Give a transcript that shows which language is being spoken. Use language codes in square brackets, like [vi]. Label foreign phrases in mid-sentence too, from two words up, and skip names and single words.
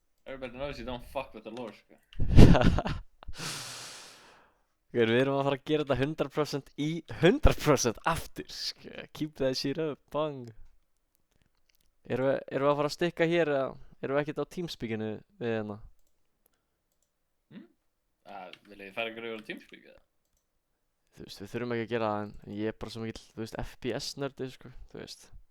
[en] Everybody knows you don't fuck with the lore, sko. [is] Við erum að fara að gera þetta 100% í 100% aftur, sko. [en] Keep that shit up, bang. [is] Erum við að fara að stikka hér eða erum við ekkert á Teamspeakinu við hérna? Viljið þið færa ykkur yfir á Teamspeak eða? Þú veist, við þurfum ekki að gera það en ég er bara svo mikill, þú veist, FPS-nördi, sko, þú veist.